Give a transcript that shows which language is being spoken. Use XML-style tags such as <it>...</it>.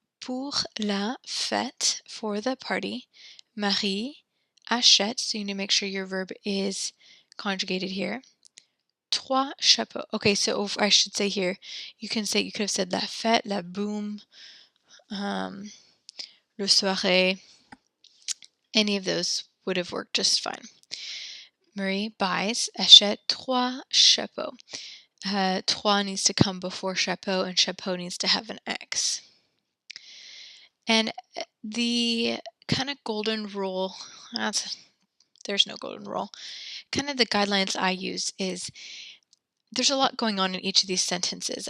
<fr>Pour la fête,</fr> <en>for the party,</en> <fr>Marie achète,</fr> <en>so you need to make sure your verb is conjugated here.</en> <fr>3 chapeaux.</fr> <en>Okay, so I should say here, you could have said</en> <fr>la fête, la boum, le soirée.</fr> <en>Any of those would have worked just fine. Marie buys,</en> <fr>achète 3 chapeaux.</fr> <en>3 needs to come before chapeau, and chapeau needs to have an X. And the kind of golden rule, there's no golden rule, kind of the guidelines I use is there's a lot going on in each of these sentences.</en>